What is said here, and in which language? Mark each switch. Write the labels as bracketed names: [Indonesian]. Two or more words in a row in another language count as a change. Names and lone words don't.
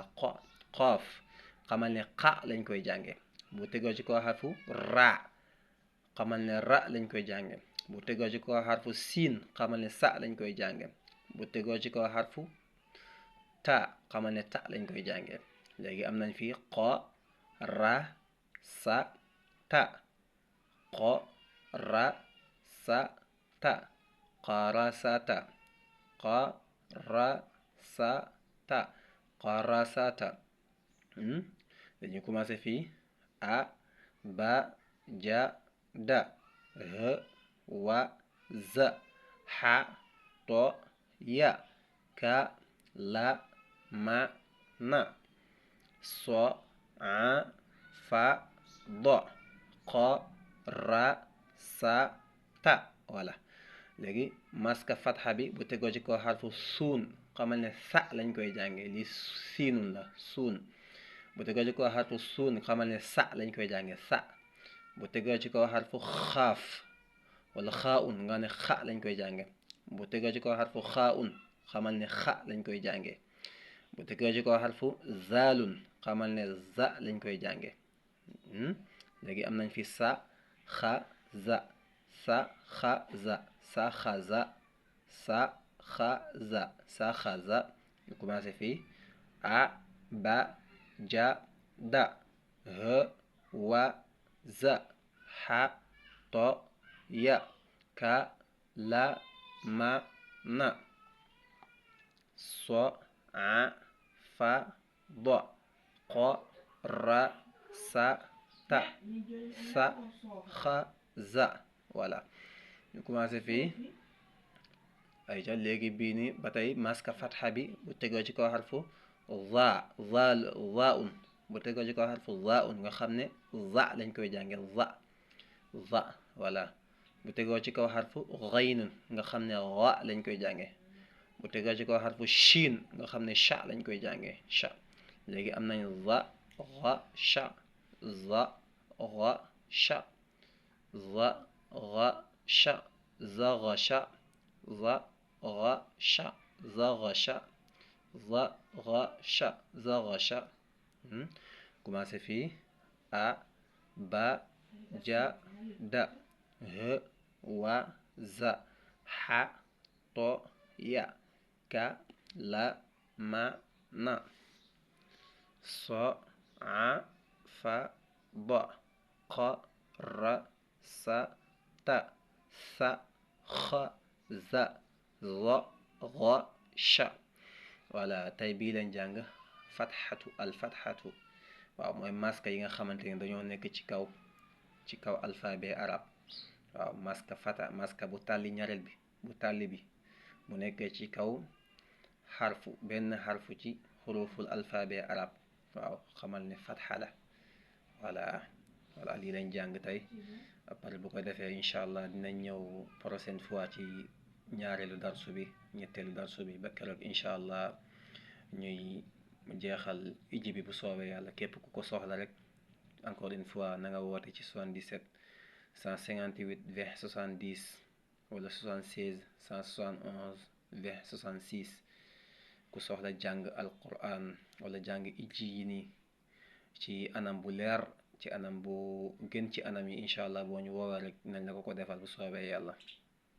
[Wolof] xaaf xamal ne xa lañ koy jànge bu tegoo ci kaw xarfu ra xamal ne ra lañ koy jànge bu tegoo ci kaw xarfu siin xamal ne sa lañ koy jànge bu tegoo ci kaw xarfu ta xamal ne ta lañ koy jànge léegi am nañ fii xo ra sa ta xo ra sa ta qarasata qarasata dañu commencé fii a ba ja da h wa za xa to ya ka la ma na so a fa do qarasata voilà léegi maska fatxa bi bu tegoo ci kaw xarfu suun xamal ne sa lañ koy jàngee li siinun la suun bu tegoo ci kaw xarfu suun xamal ne sa lañ koy jàngee sa bu tegoo ci kaw xarfu xaaf wala xaaun nga ne xa lañ koy jànge bu tegoo ci kaw xarfu xaaun xamal ne xa lañ koy jànge bu tegoo ci kaw xarfu zaalun xamal ne za lañ koy jànge léegi am nañ fi sa xa za sa xa za sa xa za sa xa za sa xa za ñu commencé fii a ba ja da h wa za xa to ya ka la ma na so a fa do qa ra sa ta sa xa za voilà ñu commencé fii ay ca léegi bii ni ba tey maska fatxa bi bu tegoo ci kaw xarfu zaun bu tegoo ci kaw xarfu zaun nga xam ne za lañ koy jànge za voilà bu tegoo ci kaw xarfu ghaynun nga xam ne ra lañ koy jànge bu tegoo ci kaw xarfu shin nga xam ne sha lañ koy jànge sha léegi am nañ za ra sha za ra sha za ra sha za ra sha za ra sha za ra sha za ra sha za ra sha commencé fii a ba ja da h wa za ha to ya ka la ma na so a fa ba qa ra sa ta sa xa za ra sha voilà tey bii lañ jàng fatxatu waaw mooy maska yi nga xamante ne dañoo nekk ci kaw [French] alphabet arabe [Wolof] waaw maska bu tàlli ñareel bi bu tàlli bi mu nekkee ci kaw benn xarfu ci xuruful [French] alphabet arabe [Wolof] waaw xamal ne fatxa la voilà lii lañ jàng tey après bu ko defee [Arabic] إن شاء الله [Wolof] dinañ ñëw prochaine fois ci ñaareelu darsu bi ñetteelu darsu bi ba keroog [Arabic] إن شاء الله [Wolof] ñuy jeexal iji bi bu soobee yàlla képp ku ko soxla rek [French] encore une fois [Wolof] na nga woote ci 77 158 20 70 wala 76 171 20 66 ku soxla jàng alquran wala jàng iji yi nii ci anam bu leer ci anam bu gën ci anam yi [Arabic] إن شاء الله [Wolof] boo ñu woowee rek nañ la ko defal bu soobee yàlla